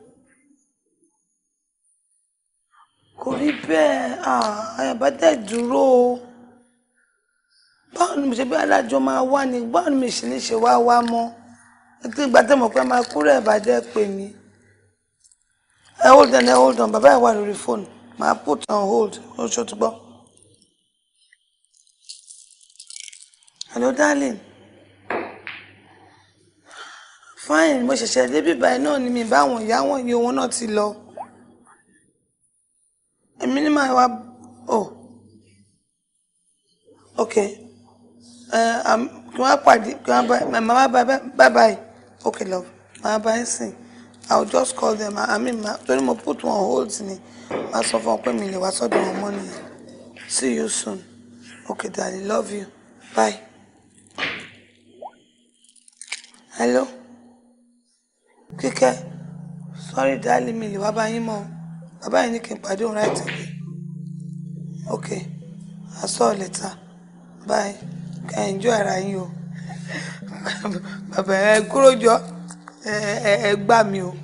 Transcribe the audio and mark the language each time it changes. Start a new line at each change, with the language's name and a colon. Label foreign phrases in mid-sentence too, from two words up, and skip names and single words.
Yoruba: Kò rí bẹ́ẹ̀, àyàbá dẹ̀ dúró o. Báwo ni mo ṣe bí adájọ́ máa wá ni? Báwo ni mo ṣe ní ṣe wá mọ́? Ètò ìgbà tẹ́ mọ̀ pé máa kúrò ẹ̀bàjẹ́ pè mí.
English: Hold on,
Yoruba: bàbá ẹ̀ wà lórí fóònù. Màá
English: put on hold,
Yoruba: ó ṣó tó gbọ́. Hello,
English: darling. Fine,
Yoruba: mo ṣẹ̀ṣẹ̀ débí báyìí náà ni mi báwọn ìyá wọn yìí wọn náà ti lọ. Èmi ní máa wá okay. Kí wọ́n pàdé kí wọ́n bye.
English: Okay, love.
Yoruba: Màá bá yín sìn.
English: I'll just call them.
Yoruba: Torí mo
English: put one hold
Yoruba: ni. Màá sọ fún ọ pé mi lè wá sọ́dọ̀ wọn mọ́ nìyẹn.
English: See you soon. Okay, darling. Love you. Bye. Hello? Kíkẹ́, sorry darling,
Yoruba: mi lè wá bá yín mọ́. Bàbá yín ní kí n pàdé òun
English: right away. Okay, I saw you later. Bye. Can enjoy
Yoruba: ara yín o. Bàbá ẹ kúrò jọ, ẹ gbà mí o.